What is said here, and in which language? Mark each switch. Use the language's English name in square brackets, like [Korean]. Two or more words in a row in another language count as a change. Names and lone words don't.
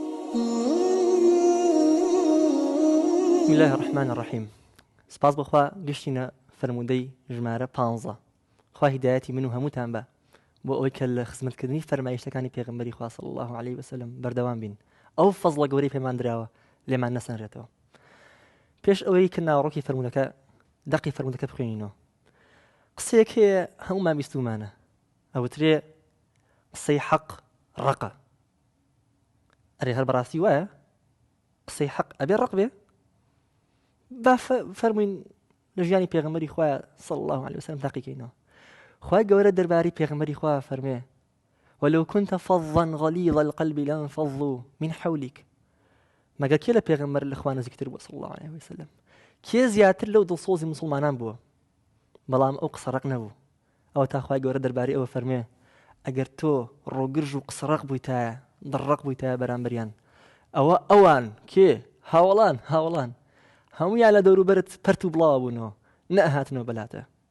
[Arabic] بسم الله الرحمن الرحيم. [Central Kurdish] سپاس بخوا گشتینە فرموودەی ژمارە 15 خوا هیدایەتی من و هەمووتان بە بۆ ئەوەی کە لە خزمەتکردنی فەرمایشتەکانی پێغەمبەری خوا [Arabic] صلی الله عليه وسلم [Central Kurdish] بەردەوام بین. ئەو فەزڵە گەورەی پێمان دراوە لێمان نەسەنرێتەوە. پێش ئەوەی کە ناوەڕۆکی فەرموودەکە دەقی فەرموودەکە بخوێنینەوە، قسەیەک هەیە هەموومان بیستومانە، ئەوترێ قسەی حەق ڕقە. ئەرێ هەر بەڕاستی وایە قسەی حەق ئەبێ ڕق بێ؟ با فەرمووین لە ژیانی پێغەمبەری خوا [Arabic] صلی الله عليه وسلم [Central Kurdish] تاقیکەینەوە. خوای گەورە دەربارەی پێغەمبەری خوا فەرمێ [Arabic] ولو كنت فظا غليظ القلب لانفضوا من حولك. [Central Kurdish] مەگە کێ لە پێغەمبەر لە خوا نزیکتر بووە [Arabic] صلی الله عليه وسلم؟ [Central Kurdish] کێ زیاتر لەو دڵسۆزی مسلمانان بووە؟ بەڵام ئەو قسە ڕق نەبوو. ئەوە تا خوای گەورە دەربارەی ئەوە فەرمێ ئەگەر تۆ ڕۆگرژ و قسە ڕق بوویتایە، دڕق بوویتایە بەرامبەریان، ئەوە ئەوان کێ هاوڵان هەموویان لە دەوروبەرت پەرت و بڵاو بوونەوە، نەهاتنەوە بەلاتە.